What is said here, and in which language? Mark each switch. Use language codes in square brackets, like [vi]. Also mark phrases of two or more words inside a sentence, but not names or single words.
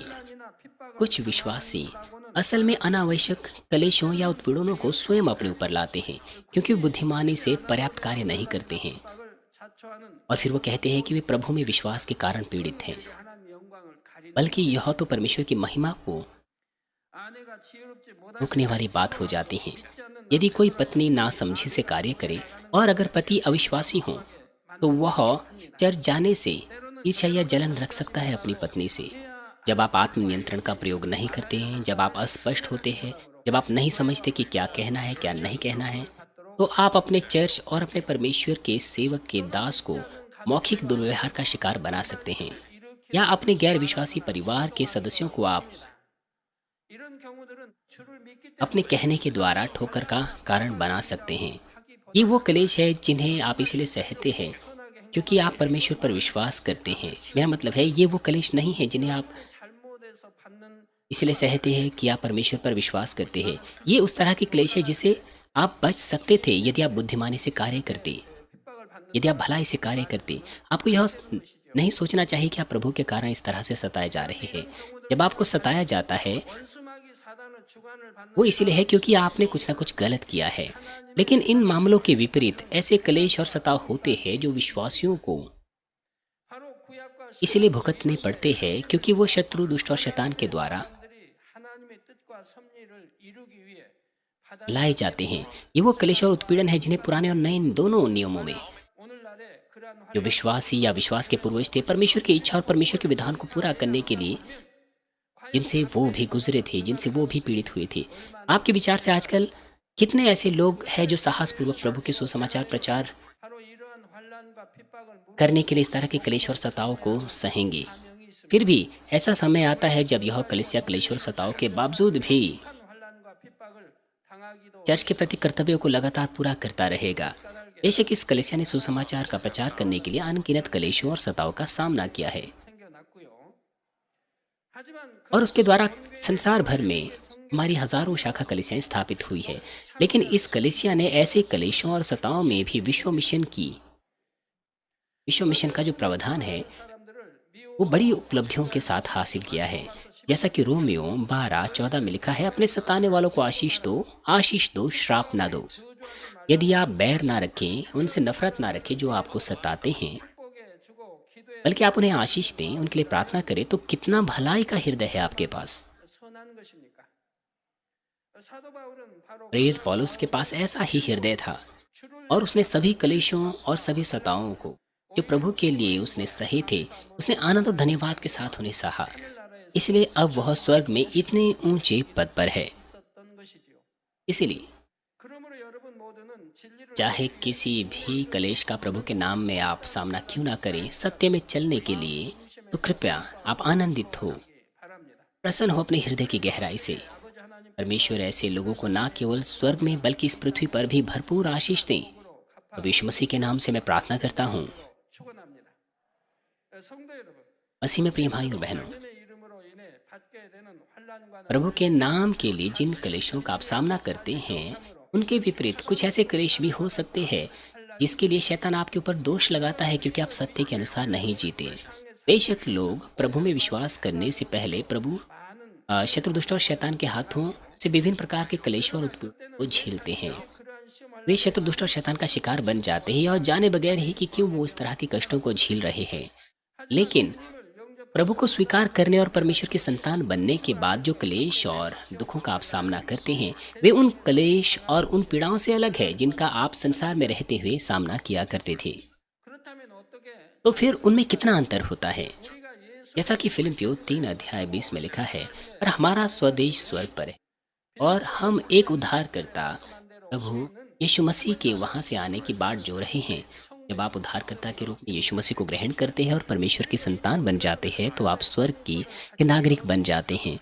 [ko] 환난이나 핍박을 [hi] कुछ विश्वासी असल में अनावश्यक कलेशों या उत्पीड़नों को स्वयं अपने ऊपर लाते हैं, क्योंकि वे बुद्धिमानी से पर्याप्त कार्य नहीं करते हैं [ko] 핍박을 자초하는 [hi] और फिर वो कहते हैं कि वे प्रभु में विश्वास के कारण पीड़ित हैं। [ko] 하나님 영광을 가리는 [hi] बल्कि यह तो परमेश्वर की महिमा को [ko] 아내가 지혜롭지 못한 [hi] रुकने वाली बात हो जाती है। यदि कोई पत्नी नासमझी से कार्य करे और अगर पति अविश्वासी हो तो वह चर्च जाने से ईर्ष्या या जलन रख सकता है अपनी पत्नी से। जब आप आत्म नियंत्रण का प्रयोग नहीं करते हैं, जब आप अस्पष्ट होते हैं, जब आप नहीं समझते कि क्या कहना है क्या नहीं कहना है, तो आप अपने चर्च और अपने परमेश्वर के सेवक के दास को मौखिक दुर्व्यवहार का शिकार बना सकते हैं, या अपने गैर विश्वासी परिवार के सदस्यों को आप [ko] 이런 경우들은 주를 믿기 [hi] अपने कहने के द्वारा ठोकर का कारण बना सकते हैं। ये वो कलेश है जिन्हें आप इसलिए सहते हैं क्योंकि आप परमेश्वर पर विश्वास करते हैं। मेरा मतलब है ये वो कलेश नहीं है जिन्हें आप [ko] 잘못해서 받는 [hi] इसलिए सहते हैं कि आप परमेश्वर पर विश्वास करते हैं। ये उस तरह की क्लेश है जिसे आप बच सकते थे यदि आप बुद्धिमानी से कार्य करते, [ko] 핍박을 받는 [hi] यदि आप भलाई से कार्य करते। आपको यह नहीं सोचना चाहिए कि आप प्रभु के कारण इस तरह से सताए जा रहे हैं। जब आपको सताया जाता है [ko] 원수마귀 사단의 주관을 받는 [hi] वो इसलिए है क्योंकि आपने कुछ ना कुछ गलत किया है। लेकिन इन मामलों के विपरीत ऐसे कलेश और सताव होते हैं जो विश्वासियों को [ko] 바로 구약과 [hi] इसलिए भुगतने पड़ते हैं, क्योंकि वो शत्रु, दुष्ट और शैतान के द्वारा [ko] 사람들이 하나님의 뜻과 섭리를 이루기 위해 [hi] लाए जाते हैं। ये वो क्लेश और उत्पीड़न है जिन्हें पुराने और नए दोनों नियमों में [ko] 오늘날에 그러한 [hi] जो विश्वासी या विश्वास के पूर्वज थे, परमेश्वर की इच्छा और परमेश्वर के विधान को पूरा करने के लिए जिनसे वो भी गुजरे थे, जिनसे वो भी पीड़ित हुए थे। आपके विचार से आजकल कितने ऐसे लोग हैं जो साहसपूर्वक प्रभु के सुसमाचार प्रचार [ko] 바로 이러한 환란과 핍박을 [hi] करने के लिए इस तरह के क्लेश और सताव को सहेंगे? [ko] 사명이 있습니다. [hi] फिर भी ऐसा समय आता है जब यह कलीसिया क्लेश और सताव के बावजूद भी [ko] 한 환란과 핍박을 당하기도 [hi] चर्च के प्रति कर्तव्यों को लगातार पूरा करता रहेगा। बेशक इस कलीसिया ने सुसमाचार का प्रचार करने के लिए अनगिनत क्लेशों और सताव का सामना किया है, [ko] 생겨났고요. 하지만 [hi] और उसके द्वारा संसार भर में हमारी हजारों शाखा कलीसियाएं स्थापित हुई है। लेकिन इस कलीसिया ने ऐसे क्लेशों और सताव में भी विश्व मिशन का जो प्रावधान है [ko] 사람들을 미워 [hi] वो बड़ी उपलब्धियों के साथ हासिल किया है। जैसा कि रोमियो 12:14 में लिखा है, अपने सताने वालों को आशीष दो, श्राप ना दो। यदि आप बैर ना रखें, उनसे नफरत ना रखें जो आपको सताते हैं, [ko] 축복해 주고 기도해 [hi] बल्कि आप उन्हें आशीष दें, उनके लिए प्रार्थना करें, तो कितना भलाई का हृदय है आपके पास। [ko] 선한 것입니까? 사도 바울은 바로 [hi] प्रेरित पौलुस के पास ऐसा ही हृदय था, और उसने सभी क्लेशों और सभी सताओं को जो प्रभु के लिए उसने सहे थे, उसने आनंद और धन्यवाद के साथ उन्हें सहा। [ko] 하늘나라에 [hi] इसलिए अब वह स्वर्ग में इतने ऊंचे पद पर है। [ko] 있었던 것이지요. [hi] इसलिए [ko] 그러므로 여러분 모두는 진리를 [hi] चाहे किसी भी कलेश का प्रभु के नाम में आप सामना क्यों ना करें, सत्य में चलने के लिए तो कृपया आप आनंदित हो, [ko] 바랍니다. [hi] प्रसन्न हो अपने हृदय की गहराई से। [ko] 아버지 하나님 [hi] परमेश्वर ऐसे लोगों को ना केवल स्वर्ग में बल्कि इस पृथ्वी पर भी भरपूर आशीष दें। प्रभु यीशु मसीह के नाम से मैं प्रार्थना करता हूँ। [ko] 축원합니다. 성도 여러분, [hi] मसीह में प्रिय भाई और बहनों, [ko] 하나님의 이름으로 인해 받게 되는 환란과는 [hi] प्रभु के नाम के लिए जिन क्लेशों का आप सामना करते हैं, उनके विपरीत कुछ ऐसे क्लेश भी हो सकते हैं जिसके लिए शैतान आपके ऊपर दोष लगाता है, क्योंकि आप सत्य के अनुसार नहीं जीते। बेशक लोग प्रभु में विश्वास करने से पहले [ko] 많은 [hi] शत्रु, दुष्ट और शैतान के हाथों से विभिन्न प्रकार के क्लेशों और उत्पीड़न को झेलते हैं। [ko] 그러한 시험을 [hi] वे शत्रु, दुष्ट और शैतान का शिकार बन जाते हैं और जाने बगैर ही कि क्यों वो इस तरह के कष्टों को झेल रहे हैं। लेकिन प्रभु को स्वीकार करने और परमेश्वर की संतान बनने के बाद जो क्लेश और दुखों का आप सामना करते हैं, वे उन क्लेश और उन पीड़ाओं से अलग है जिनका आप संसार में रहते हुए सामना किया करते थे। [ko] 그렇다면 어떻게 [hi] तो फिर उनमें कितना अंतर होता है? [ko] 우리가 예수 [hi] जैसा कि फिलिपियों 3:20 में लिखा है, और हमारा स्वदेश स्वर्ग पर है और हम एक उद्धारकर्ता प्रभु यीशु मसीह के वहां से आने की बाट जो रहे हैं। जब आप उद्धारकर्ता के रूप में यीशु मसीह को ग्रहण करते हैं और परमेश्वर की संतान बन जाते हैं, तो आप स्वर्ग के नागरिक बन जाते हैं।